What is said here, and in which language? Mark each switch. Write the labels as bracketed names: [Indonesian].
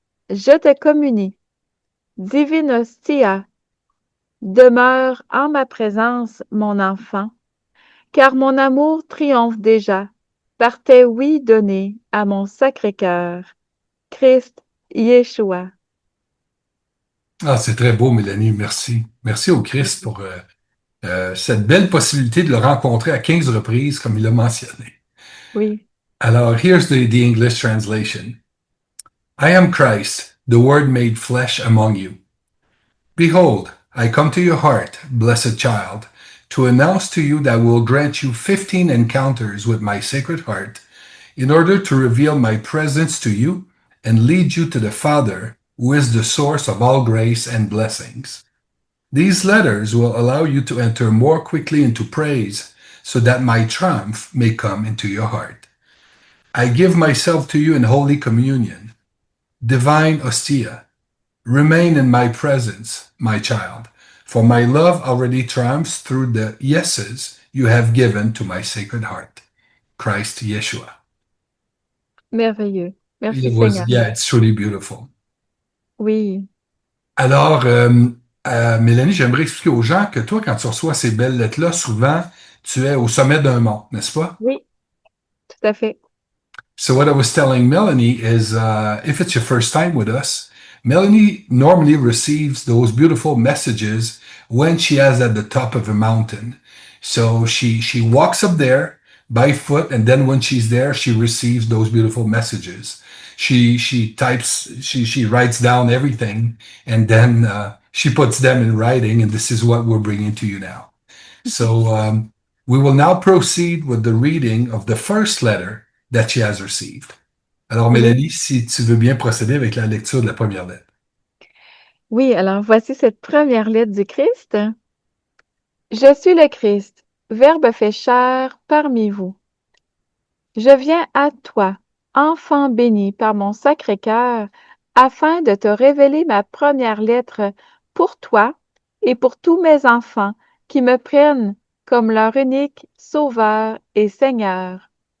[French] Je te communie, divine Hostia, demeure en ma présence, mon enfant, car mon amour triomphe déjà par tes oui donnés à mon Sacré-Cœur. Christ, Yeshua. Ah, c'est très beau, Mélanie. Merci. Merci au Christ pour cette belle possibilité de le rencontrer à 15 reprises, comme il l'a mentionné. Oui. Alors, [English] here's the English translation. I am Christ, the Word made flesh among you. Behold, I come to your heart, blessed child, to announce to you that I will grant you 15 encounters with my sacred heart in order to reveal my presence to you and lead you to the Father, who is the source of all grace and blessings. These letters will allow you to enter more quickly into praise so that my triumph may come into your heart. I give myself to you in Holy Communion, divine Ostia. Remain in my presence, my child, for my love already triumphs through the yeses you have given to my sacred heart. Christ Yeshua. [French] Merveilleux. Merci [English] It was, [French] Seigneur. [English] yeah, it's truly beautiful. [French] Oui. Alors, Mélanie, j'aimerais expliquer aux gens que toi, quand tu reçois ces belles lettres-là, souvent, tu es au sommet d'un mont, n'est-ce pas? Oui, tout à fait. [English] So what I was telling Melanie is, if it's your first time with us, Melanie normally receives those beautiful messages when she is at the top of a mountain. So she walks up there by foot, and then when she's there, she receives those beautiful messages. She types, she writes down everything, and then she puts them in writing, and this is what we're bringing to you now. So we will now proceed with the reading of the first letter that she has received. [French] Alors, Oui. Mélanie, si tu veux bien procéder avec la lecture de la première lettre. Oui, alors voici cette première lettre du Christ. Je suis le Christ, Verbe fait chair parmi vous. Je viens à toi, enfant béni par mon Sacré-Cœur, afin de te révéler ma première lettre pour toi et pour tous mes enfants qui me prennent comme leur unique Sauveur et Seigneur.